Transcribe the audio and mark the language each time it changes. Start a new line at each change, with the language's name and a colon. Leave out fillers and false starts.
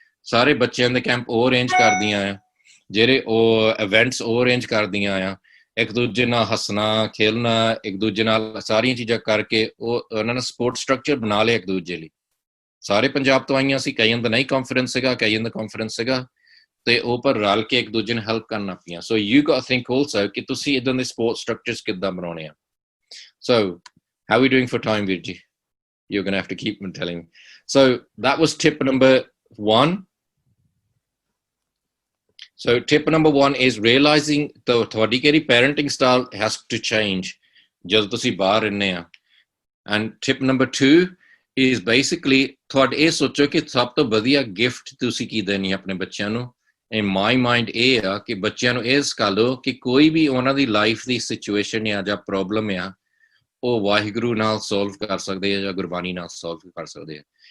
Punjabi: ਸਾਰੇ ਬੱਚਿਆਂ ਦੇ ਕੈਂਪ ਉਹ ਅਰੇਂਜ ਕਰਦੀਆਂ ਆ, ਜਿਹੜੇ ਉਹ ਇਵੈਂਟਸ ਉਹ ਅਰੇਂਜ ਕਰਦੀਆਂ ਆ, ਇੱਕ ਦੂਜੇ ਨਾਲ ਹੱਸਣਾ ਖੇਲਣਾ, ਇੱਕ ਦੂਜੇ ਨਾਲ ਸਾਰੀਆਂ ਚੀਜ਼ਾਂ ਕਰਕੇ ਉਹ ਉਹਨਾਂ ਨੇ ਸਪੋਰਟ ਸਟਰਕਚਰ ਬਣਾ ਲਿਆ ਇੱਕ ਦੂਜੇ ਲਈ। ਸਾਰੇ ਪੰਜਾਬ ਤੋਂ ਆਈਆਂ ਸੀ, ਕਈਆਂ ਦਾ ਨਹੀਂ ਕਾਨਫੀਡੈਂਸ ਸੀਗਾ, ਕਈਆਂ ਦਾ ਕਾਨਫੀਡੈਂਸ ਸੀਗਾ, ਤੇ ਉਹ ਪਰ ਰਲ ਕੇ ਇੱਕ ਦੂਜੇ ਨੂੰ ਹੈਲਪ ਕਰਨ ਪਈਆਂ।
English: so you got think also
Punjabi: ਕਿ ਤੁਸੀਂ ਇਦਾਂ ਦੇ ਸਪੋਰਟ ਸਟਰਕਚਰਸ ਕਿੱਦਾਂ ਬਣਾਉਣੇ ਆ।
English: So how are we doing for time, Virji? You're going to have to keep telling me. So that was tip number 1. So tip number 1 is realizing
Punjabi: ਤੁਹਾਡੀ ਕਿਹੜੀ
English: parenting style has to change
Punjabi: ਜਦੋਂ ਤੁਸੀਂ ਬਾਹਰ ਰਹਿੰਦੇ ਆ।
English: And tip number 2 is basically
Punjabi: ਤੁਹਾਡੇ ਇਹ ਸੋਚੋ ਕਿ ਸਭ ਤੋਂ ਵਧੀਆ ਗਿਫਟ ਤੁਸੀਂ ਕੀ ਦੇਣੀ ਆਪਣੇ ਬੱਚਿਆਂ ਨੂੰ।
English: In my mind
Punjabi: ਇਹ ਆ ਕਿ ਬੱਚਿਆਂ ਨੂੰ ਇਹ ਸਿਖਾ ਲਓ ਕਿ ਕੋਈ ਵੀ ਉਹਨਾਂ ਦੀ ਲਾਈਫ ਦੀ ਸਿਚੁਏਸ਼ਨ ਆ ਜਾਂ ਪ੍ਰੋਬਲਮ ਆ, ਉਹ ਵਾਹਿਗੁਰੂ ਨਾਲ ਸੋਲਵ ਕਰ ਸਕਦੇ ਆ ਜਾਂ ਗੁਰਬਾਣੀ ਨਾਲ ਸੋਲਵ ਕਰ ਸਕਦੇ ਆ।